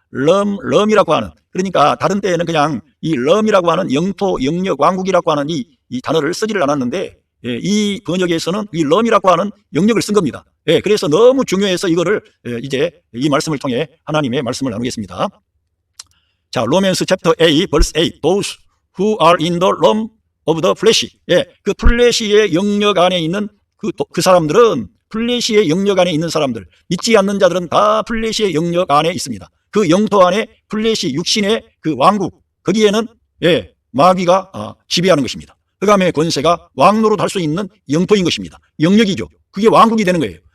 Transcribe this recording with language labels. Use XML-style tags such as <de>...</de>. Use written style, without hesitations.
<ko>럼이라고 하는, 그러니까 다른 때에는 그냥 이 럼이라고 하는 영토, 영역, 왕국이라고 하는 이 단어를 쓰지를 않았는데, 이 번역에서는 이 럼이라고 하는 영역을 쓴 겁니다. 그래서 너무 중요해서 이거를 이제 이 말씀을 통해 하나님의 말씀을 나누겠습니다. 자, 로맨스 챕터 8 verse 8.</ko> <en>Those who are in the realm of the flesh.</en> <ko>그 플래시의 영역 안에 있는 그 사람들은, 플래시의 영역 안에 있는 사람들, 믿지 않는 자들은 다 플래시의 영역 안에 있습니다. 그 영토 안에 플래시 육신의 그 왕국, 거기에는 마귀가 지배하는 것입니다. 흑암의 권세가 왕노릇 할 수 있는 영토인 것입니다. 영역이죠. 그게 왕국이 되는 거예요.</ko>